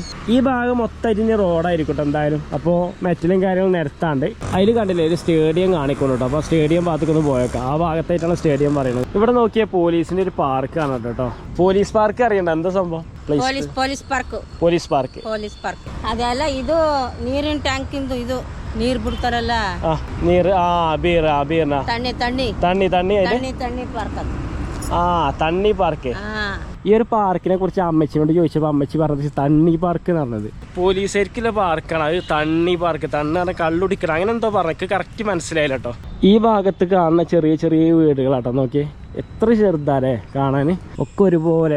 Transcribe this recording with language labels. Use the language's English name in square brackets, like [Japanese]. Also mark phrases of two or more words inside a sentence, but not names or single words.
[Malayalam] ഈ ഭാഗം മൊത്തമായിട്ട് ഇനി റോഡായിരിക്കട്ടെ എന്തായാലും. അപ്പോൾ മെറ്റലും കാര്യങ്ങളും നിരത്താണ്ട് അതിൽ കണ്ടില്ലേ ഒരു സ്റ്റേഡിയം കാണിക്കുന്നു കേട്ടോ. അപ്പോൾ സ്റ്റേഡിയം ഭാഗത്തേക്കൊന്ന് പോയേക്കാം. ആ ഭാഗത്തായിട്ടാണ് സ്റ്റേഡിയം പറയുന്നത്. ഇവിടെ നോക്കിയാൽ പോലീസിൻ്റെ ഒരു പാർക്ക് കാണാം കേട്ടോ. പോലീസ് പാർക്ക് അറിയണ്ട എന്താ സംഭവം? പോലീസ് പാർക്ക് [Kannada] ಅದೆಲ್ಲ ಇದು ನೀರಿನ ಟ್ಯಾಂಕ್ ಇಂದು ಇದು ನೀರ್ ಬಿಡ್ತಾರಲ್ಲ, നീര് ബീർന ತಣ್ಣಿ ಪಾರ್ಕ್ ಅದು. [Malayalam] തണ്ണി പാർക്ക്. ഈ ഒരു പാർക്കിനെ കുറിച്ച് അമ്മച്ചിനോട് ചോദിച്ചപ്പോൾ അമ്മച്ചി പറഞ്ഞത് തണ്ണി പാർക്ക് എന്ന് പറഞ്ഞത് പോലീസുകാർക്കുള്ള പാർക്കാണ്. അത് തണ്ണി പാർക്ക്, തണ്ണി പറഞ്ഞാൽ കള്ളുടിക്കണം അങ്ങനെ എന്തോ പറഞ്ഞത് കറക്റ്റ് മനസ്സിലായില്ല കേട്ടോ. ഈ ഭാഗത്ത് കാണുന്ന ചെറിയ ചെറിയ വീടുകളാട്ടോ. നോക്കിയേ എത്ര ചെറുതാലേ കാണാൻ, ഒക്കെ ഒരുപോലെ.